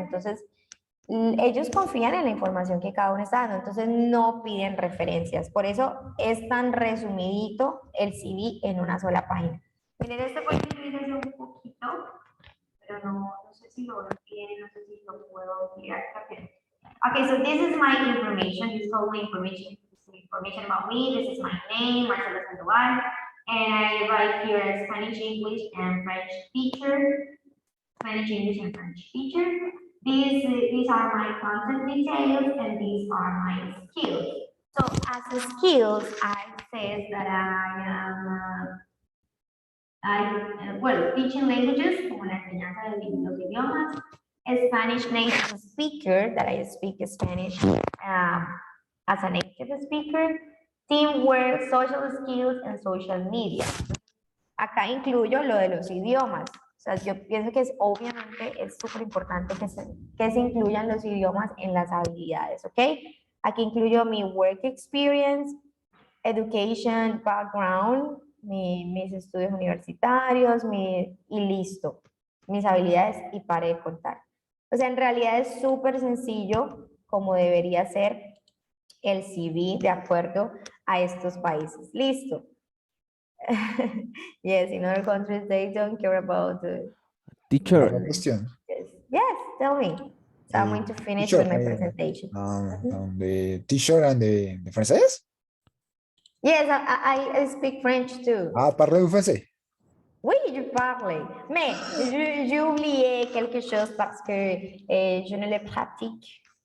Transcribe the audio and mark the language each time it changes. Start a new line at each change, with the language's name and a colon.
Spanish: Entonces, ellos confían en la información que cada uno está dando, entonces no piden referencias. Por eso es tan resumidito el CV en una sola página. Miren, este fue el un poquito, pero no sé si lo ven bien, no sé si lo puedo mirar rápido.
English: Okay, so this is my information. This is all my information. This is information about me. This is my name, Marcela Sandoval, and I write here as Spanish, English, and French teacher. Spanish, English, and French teacher. These are my content details, and these are my skills. So as a skills, I say that well, teaching languages,
Spanish: como la enseñanza de los idiomas,
English: Spanish native speaker, that I speak Spanish as a native speaker, teamwork, social skills, and social media.
Spanish: Acá incluyo lo de los idiomas. O sea, yo pienso que obviamente es súper importante que se incluyan los idiomas en las habilidades, ¿ok? Aquí incluyo mi
English: work experience, education background,
Spanish: mis estudios universitarios, y listo, mis habilidades y pare de contar. O sea, en realidad es súper sencillo como debería ser el CV de acuerdo a estos países. Listo.
English: Yes, in other countries they don't care about the... Teacher,
Spanish: Una cuestión.
English: Yes, tell me. So I'm going to finish Teacher, with my presentation. the teacher and the français? Yes, I speak French too.
French: Ah, parlez-vous français? Oui, je parle. Mais j'ai oublié quelque chose parce que je ne le pratique.